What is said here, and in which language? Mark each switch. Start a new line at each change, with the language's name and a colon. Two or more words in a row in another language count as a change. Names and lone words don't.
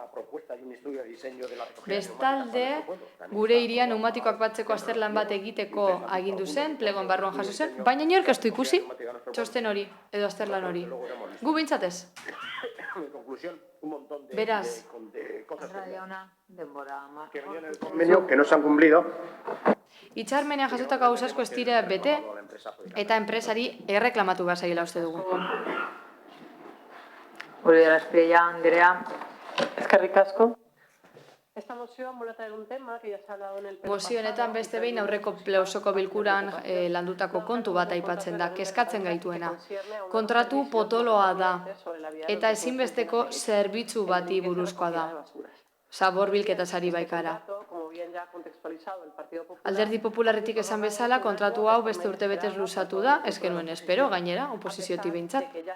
Basque: Bestalde, gure hirian pneumatikoak batzeko azterlan bat egiteko agindu zen, plegoan barruan jaso zen, baina inork ez du ikusi txosten hori, edo azterlan hori. Gu bintzatez. Beraz,
Spanish: que no se han cumplido.
Basque: Hitzarmenean jasotako gauza asko ez dira bete eta enpresari erreklamatu behar zaiela uste dugu. Uri Arazpia Andrea. Eskerrik asko.
Spanish: Esta moción vuelve a traer un tema que ya se ha hablado en el
Basque: Mozio honetan beste behin aurreko osoko bilkuran landutako kontu bat aipatzen da, kezkatzen gaituena. Kontratu potoloa da eta ezinbesteko zerbitzu bati buruzkoa da. Zabor bilketaz ari baikara. Alderdi Popularretik esan bezala, kontratu hau beste urtebetez luzatu da, ez genuen espero, gainera, oposiziotik behintzat.